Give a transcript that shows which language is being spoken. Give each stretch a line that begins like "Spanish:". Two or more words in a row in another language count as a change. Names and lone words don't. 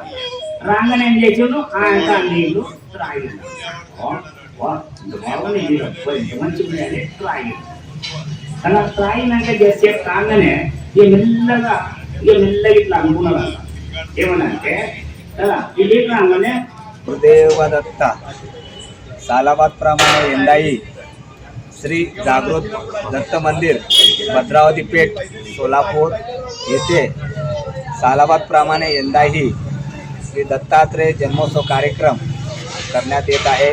Telugu: రాగానే ఏం చేసాడు, ఆయన నీళ్ళు త్రాగిండు. బాగున్నాయి నీళ్ళు మంచిగా త్రాగిండు. అలా త్రాగినాక చేసే కాగానే మెల్లగా ఇట్లా అనుకున్నాడు. ఏమనంటే ఈ లీటర్ రాగానే
Marathi: गुरुदेव दत्त सालाबाद प्रमाणे यंदाही श्री जागृत दत्त मंदिर भद्रावती पेठ सोलापूर येथे सालाबाद प्रमाणे यंदाही श्री दत्तात्रेय जन्मोत्सव कार्यक्रम करण्यात येत आहे.